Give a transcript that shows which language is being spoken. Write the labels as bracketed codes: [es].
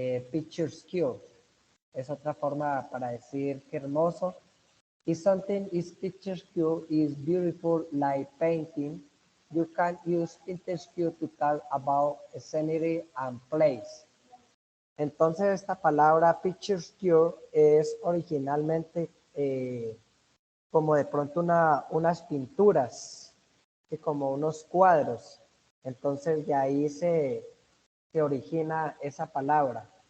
[es] Picture skill es otra forma para decir que hermoso. [en] If something is picturesque is beautiful like painting, you can use picturesque to talk about a scenery and place. [es] Entonces esta palabra picturesque es originalmente como de pronto unas pinturas, y como unos cuadros. Entonces de ahí se origina esa palabra.